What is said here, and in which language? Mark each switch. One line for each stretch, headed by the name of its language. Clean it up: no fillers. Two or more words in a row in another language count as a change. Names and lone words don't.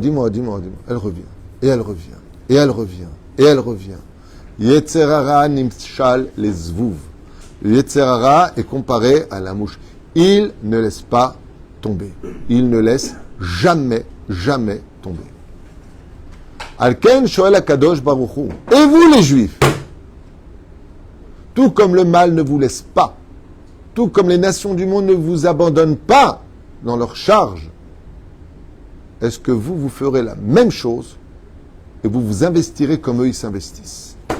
French: Elle revient, et elle revient, et elle revient, et elle revient.
Hebrew: יצר הרע נמשל לזבוב.
French: Le Yetzerara est comparé à la mouche. Il ne laisse pas tomber. Il ne laisse jamais tomber.
Hebrew: לכן שואל הקדוש ברוך הוא.
French: Et vous les juifs, tout comme le mal ne vous laisse pas, tout comme les nations du monde ne vous abandonnent pas dans leur charge, est-ce que vous ferez la même chose et vous vous investirez comme eux ils s'investissent?